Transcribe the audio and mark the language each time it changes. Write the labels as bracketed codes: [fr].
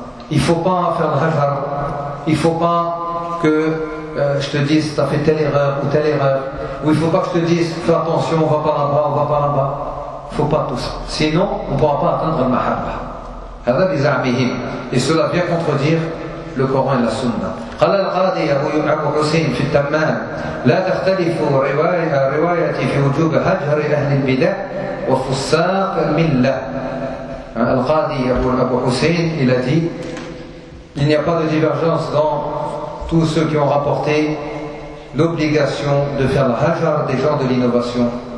[fr] Il ne faut pas faire le hajar. Il ne faut pas que je te dise tu as fait telle erreur ou telle erreur. Ou il ne faut pas que je te dise fais attention, on ne va pas là-bas, on ne va pas là-bas. Il ne faut pas tout ça. Sinon, on ne pourra pas atteindre le mahabba. Et cela vient contredire le Coran et la Sunna. [ar] قال القاضي أبو يعقوب حسين في التمام لا تختلف رواية في وجوب هجر أهل البدع وفساق الملة. [fr] القاضي أبو حسين il a dit il n'y a pas de divergence dans tous ceux qui ont rapporté l'obligation de faire le hajar des gens de l'innovation.